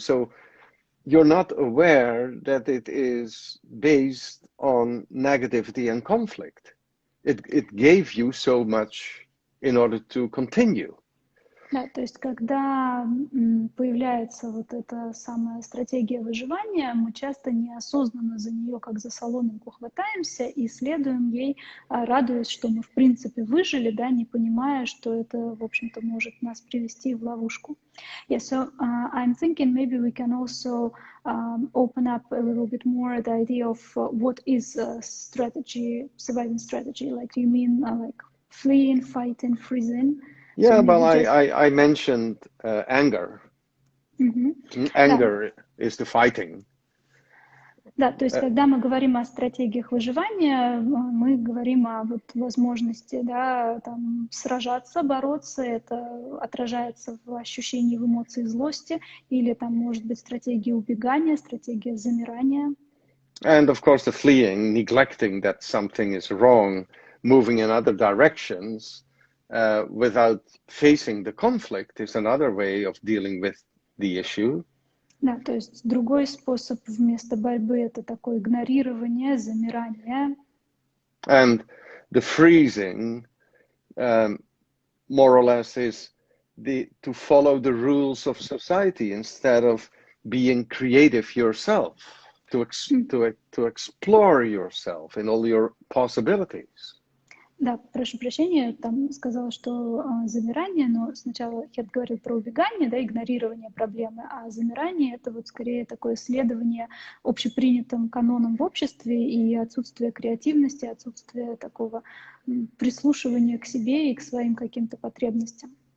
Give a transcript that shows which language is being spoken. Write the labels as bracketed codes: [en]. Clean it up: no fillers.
[en] So you're not aware that it is based on negativity and conflict. It gave you so much in order to continue. [ru] Да, то есть когда появляется вот эта самая стратегия выживания, мы часто неосознанно за нее как за соломинку хватаемся и следуем ей, радуясь, что мы в принципе выжили, да, не понимая, что это, в общем-то, может нас привести в ловушку. [en] Yeah, so I'm thinking maybe we can also open up a little bit more the idea of what is a strategy, surviving strategy. Like, do you mean like fleeing, fighting, freezing? Yeah, well, I mentioned anger. Anger is the fighting. [ru] Да, то есть когда мы говорим о стратегиях выживания, мы говорим о вот возможности, да, там, сражаться, бороться, это отражается в ощущении, в эмоции злости, или там может быть стратегия убегания, стратегия замирания. [en] And of course the fleeing, neglecting that something is wrong, moving in other directions, without facing the conflict is another way of dealing with the issue. [ru] Да, то есть другой способ вместо борьбы — это такое игнорирование, замирание. [en] And the freezing, more or less, is to follow the rules of society instead of being creative yourself, to explore yourself in all your possibilities. [ru] Да, прошу прощения, там сказала, что замирание, но сначала Херт говорил про убегание, да, игнорирование проблемы, а замирание — это вот скорее такое следование общепринятым канонам в обществе и отсутствие креативности, отсутствие такого прислушивания к себе и к своим каким-то потребностям.